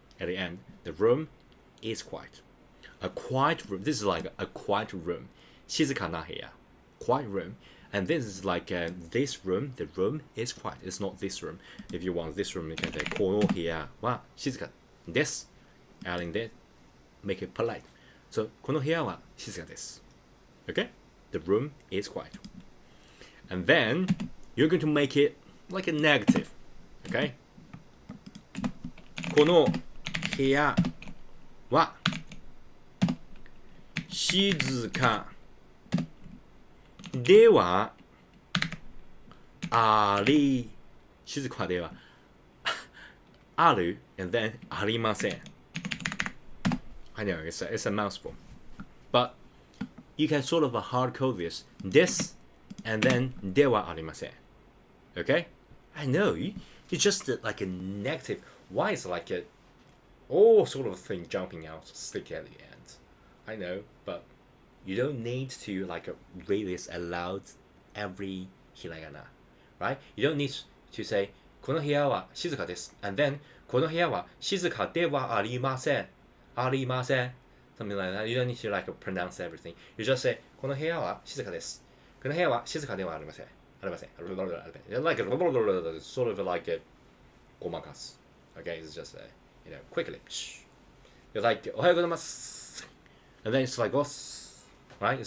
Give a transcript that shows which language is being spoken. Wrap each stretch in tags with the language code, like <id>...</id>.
<en>At the end, the room is quiet. A quiet room. This is like a quiet room.</en> <ja>静かな部屋.</ja> <en>Quiet room. And this is like this room. The room is quiet. It's not this room. If you want this room, you can say</en> <ja>この部屋は静かです.</ja> <en>Adding that, make it polite.</en> <ja>So この部屋は静かです.</ja> <en>Okay? The room is quiet. And then you're going to make it like a negative. Okay?</en> <ja>この部屋は静かではあり静かではある</ja> <en>and then</en> <ja>ありません.</ja> <en>I know it's a mouthful, but you can sort of hard code this です and then ではありません. Okay? I know it's just like a negative. Why is like a all sort of thing jumping out stick at the end? I know, but you don't need to like read this aloud every hiragana, right? You don't need to say</en> <ja>この部屋は静かです</ja> <en>and then</en> <ja>この部屋は静かではありません ありません</ja> <en>something like that. You don't need to like pronounce everything. You just say</en> <ja>この部屋は静かですこの部屋は静かではありませんありません</ja> <en>like sort of like a ごまかす okay? It's just quickly you're like</en> <ja>おはようございます</ja> <en>and then it's like right?</en>